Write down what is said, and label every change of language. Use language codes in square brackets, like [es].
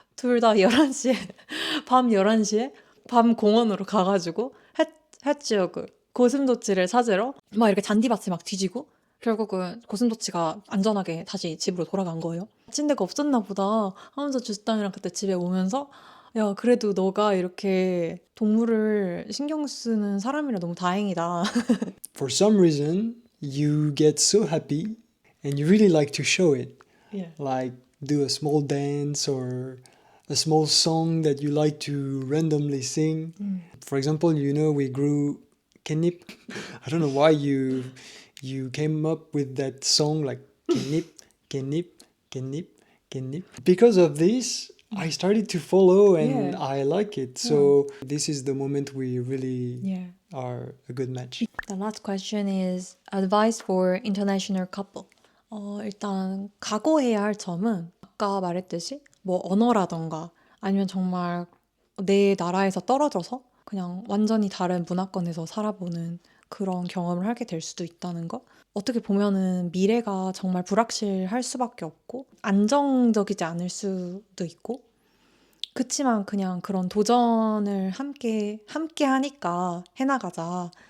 [ko] 둘 다 11시에 밤 11시에 밤 공원으로 가가지고 해치우고 고슴도치를 찾으러 막 이렇게 잔디밭을 막 뒤지고 결국은 고슴도치가 안전하게 다시 집으로 돌아간 거예요. 다친 데가 없었나 보다 하면서 주스땅이랑 그때 집에 오면서 야 그래도 너가 이렇게 동물을 신경 쓰는 사람이라 너무 다행이다. [en] For some reason, you get so happy and you really like to show it. Yeah. Like do a small dance or a small song that you like to randomly sing. For example, we grew Kenip. I don't know why you came up with that song like Kenip, Kenip, Kenip, Kenip. Because of this, I started to follow and Yeah. I like it. So this is the moment we really Yeah. are a good match. The last question is advice for international couple. [ko] 일단 각오해야 할 점은 아까 말했듯이 뭐 언어라던가 아니면 정말 내 나라에서 떨어져서 그냥 완전히 다른 문화권에서 살아보는 그런 경험을 하게 될 수도 있다는 거. 어떻게 보면은 미래가 정말 불확실할 수밖에 없고 안정적이지 않을 수도 있고 그치만 그냥 그런 도전을 함께 하니까 해나가자.